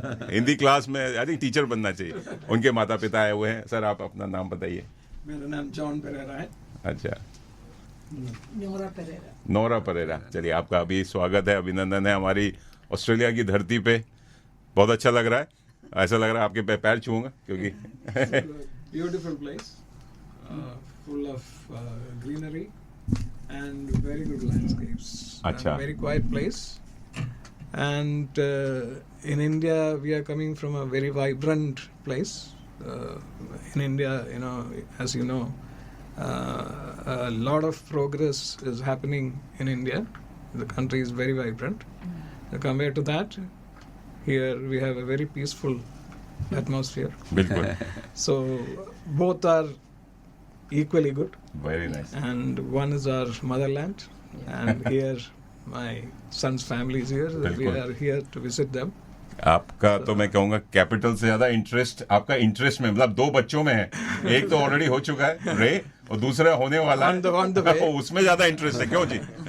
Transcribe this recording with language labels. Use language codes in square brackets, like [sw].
[hi] Hindi class में I think teacher बनना चाहिए। उनके माता पिता आए हुए हैं। सर आप अपना नाम बताइए। मेरा नाम जॉन पेरेरा है। अच्छा, नोरा पेरेरा। नोरा परेरा। चलिए, आपका अभी स्वागत है, अभिनंदन है हमारी ऑस्ट्रेलिया की धरती पे। बहुत अच्छा लग रहा है, ऐसा लग रहा है आपके पैर छूऊंगा क्योंकि [en] Beautiful place, full of greenery and very good landscapes. [hi] Acha. [en] Very quiet place. And in India, we are coming from a very vibrant place. In India, as you know, a lot of progress is happening in India. The country is very vibrant. Compared to that, here we have a very peaceful atmosphere. [hi] बिल्कुल, [en] So both are equally good, very nice. and one is our motherland, and here my son's family is here. We [hi] बिल्कुल। [en] are here to visit them. [hi] आपका तो मैं कहूंगा capital से ज्यादा interest आपका interest में, मतलब 2 बच्चों में है। एक तो ऑलरेडी हो चुका है रे, और दूसरा होने वाला [en] On the way. [hi] है। उसमें ज्यादा इंटरेस्ट है, क्यों जी?